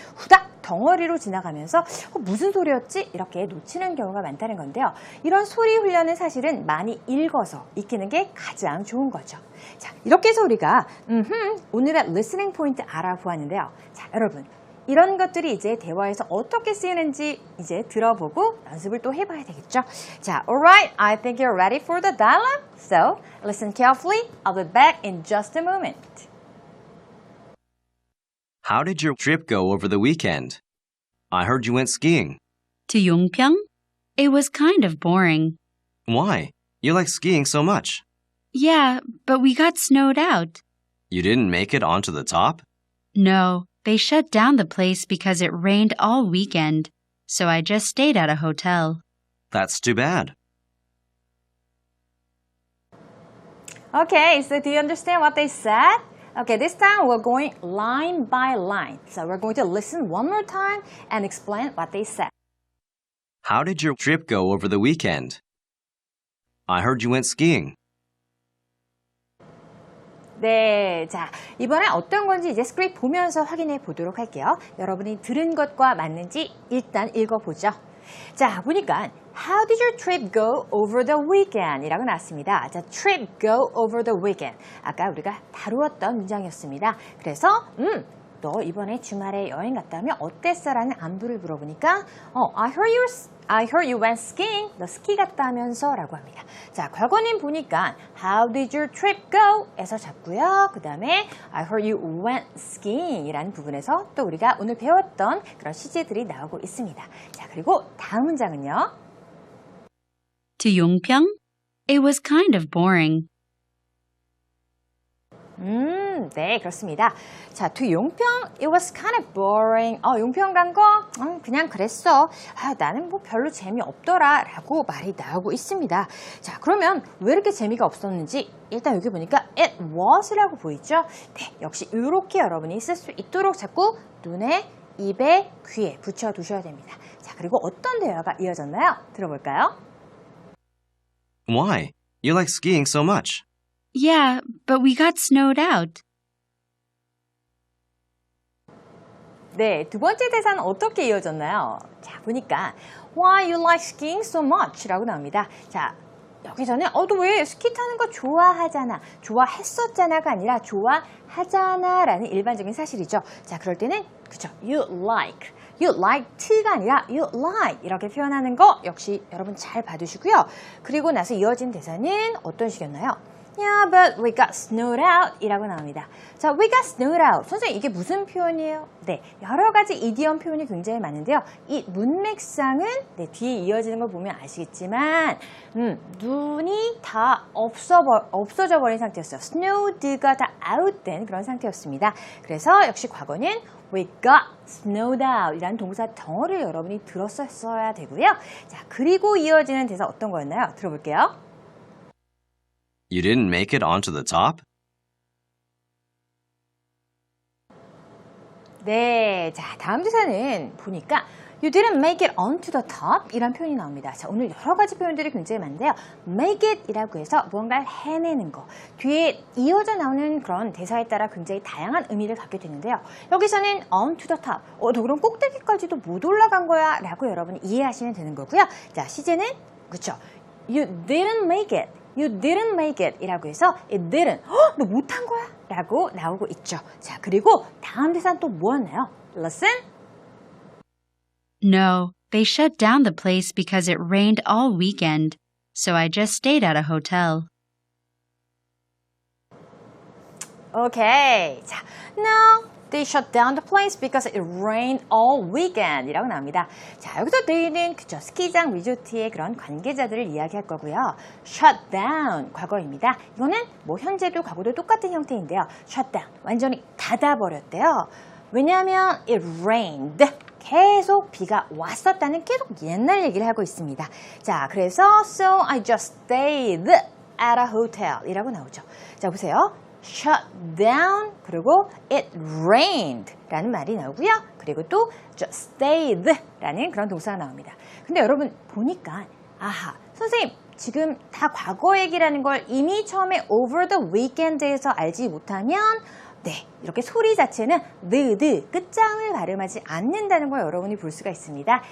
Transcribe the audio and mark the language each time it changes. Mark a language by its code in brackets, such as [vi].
[ko] 후닥 덩어리로 지나가면서 무슨 소리였지? 이렇게 놓치는 경우가 많다는 건데요. 이런 소리 훈련은 사실은 많이 읽어서 익히는 게 가장 좋은 거죠. 자, 이렇게 해서 우리가 오늘의 리스닝 포인트 알아보았는데요. 자, 여러분 이런 것들이 이제 대화에서 어떻게 쓰이는지 이제 들어보고 연습을 또 해봐야 되겠죠. [en] 자, alright, I think you're ready for the dialogue. So, listen carefully. I'll be back in just a moment. How did your trip go over the weekend? I heard you went skiing. To Yongpyeong? It was kind of boring. Why? You like skiing so much. Yeah, but we got snowed out. You didn't make it onto the top? No, they shut down the place because it rained all weekend, so I just stayed at a hotel. That's too bad. Okay, so do you understand what they said? Okay, this time we're going line by line. So we're going to listen one more time and explain what they said. How did your trip go over the weekend? I heard you went skiing. [ko] 네, 자, 이번에 어떤 건지 이제 스크립트 보면서 확인해 보도록 할게요. 여러분이 들은 것과 맞는지 일단 읽어보죠. [en] 자, [ko] 보니까 [en] How did your trip go over the weekend? [ko] 이라고 나왔습니다. [en] 자, trip go over the weekend. [ko] 아까 우리가 다루었던 문장이었습니다. 그래서 너 이번에 주말에 여행 갔다면 어땠어? 라는 안부를 물어보니까 [en] I heard you went skiing. [ko] 너 스키 갔다면서 라고 합니다. [en] 자, [ko] 과거는 보니까 [en] How did your trip go? [ko] 에서 잡고요. 그 다음에 [en] I heard you went skiing [ko] 이라는 부분에서 또 우리가 오늘 배웠던 그런 시제들이 나오고 있습니다. 자, 그리고 다음 문장은요. [en] To Yongpyeong? It was kind of boring. [ko] 네, 그렇습니다. [en] 자, to 용평, it was kind of boring. [ko] 용평 간 거? 그냥 그랬어. 나는 뭐 별로 재미없더라. 라고 말이 나오고 있습니다. 자, 그러면 왜 이렇게 재미가 없었는지 일단 여기 보니까 it was라고 보이죠? 네, 역시 이렇게 여러분이 쓸 수 있도록 자꾸 눈에, 입에, 귀에 붙여두셔야 됩니다. 자, 그리고 어떤 대화가 이어졌나요? 들어볼까요? [en] Why? You like skiing so much. Yeah, but we got snowed out. [ko] 네, 두 번째 대사는 어떻게 이어졌나요? [en] 자, [ko] 보니까 [en] Why you like skiing so much? [ko] 라고 나옵니다. 자, 여기서는 너 왜 스키 타는 거 좋아하잖아. 좋아했었잖아가 아니라 좋아하잖아 라는 일반적인 사실이죠. 자, 그럴 때는 그쵸, [en] you like to [ko] 가 아니라 [en] you like [ko] 이렇게 표현하는 거 역시 여러분 잘 봐두시고요. 그리고 나서 이어진 대사는 어떤 식이었나요? [en] Yeah, but we got snowed out [ko] 이라고 나옵니다. [en] 자, we got snowed out. [ko] 선생님, 이게 무슨 표현이에요? 네, 여러 가지 이디엄 표현이 굉장히 많은데요. 이 문맥상은 네, 뒤에 이어지는 걸 보면 아시겠지만 눈이 다 없어져 버린 상태였어요. snowed가 다 out된 그런 상태였습니다. 그래서 역시 과거는 [en] we got snowed out [ko] 이라는 동사 덩어리를 여러분이 들었어야 되고요. 자, 그리고 이어지는 대사 어떤 거였나요? 들어볼게요. [en] You didn't make it onto the top? [ko] 네, 자, 다음 대사는 보니까 [en] You didn't make it onto the top [ko] 이란 표현이 나옵니다. 자, 오늘 여러 가지 표현들이 굉장히 많은데요. make it 이라고 해서 무언가를 해내는 거. 뒤에 이어져 나오는 그런 대사에 따라 굉장히 다양한 의미를 갖게 되는데요. [en] 여기서는 onto the top. [ko] 너 그럼 꼭대기까지도 못 올라간 거야 라고 여러분이 이해하시면 되는 거고요. [en] 자, [ko] 시제는 그쵸. [en] You didn't make it. You didn't make it [ko] 이라고 해서 [en] it didn't. [ko] 너 못한 거야? 라고 나오고 있죠. 자, 그리고 다음 대사는 또 뭐였나요? [en] Listen. No, they shut down the place because it rained all weekend, so I just stayed at a hotel. Okay. 자, no. They shut down the place because it rained all weekend [ko] 이라고 나옵니다. 자, 여기서 they는 그쵸, 스키장 리조트의 그런 관계자들을 이야기할 거고요. shut down, 과거입니다. 이거는 뭐 현재도 과거도 똑같은 형태인데요. shut down, 완전히 닫아버렸대요. 왜냐하면 [en] it rained, [ko] 계속 비가 왔었다는 계속 옛날 얘기를 하고 있습니다. 자, 그래서 [en] so I just stayed at a hotel [ko] 이라고 나오죠. 자, 보세요. shut down 그리고 [en] it rained [ko] 라는 말이 나오고요. 그리고 또 just stayed 라는 그런 동사가 나옵니다. 근데 여러분 보니까 아하, 선생님 지금 다 과거 얘기라는 걸 이미 처음에 [en] over the weekend [ko] 에서 알지 못하면 네, 이렇게 소리 자체는 the 끝장을 발음하지 않는다는 걸 여러분이 볼 수가 있습니다.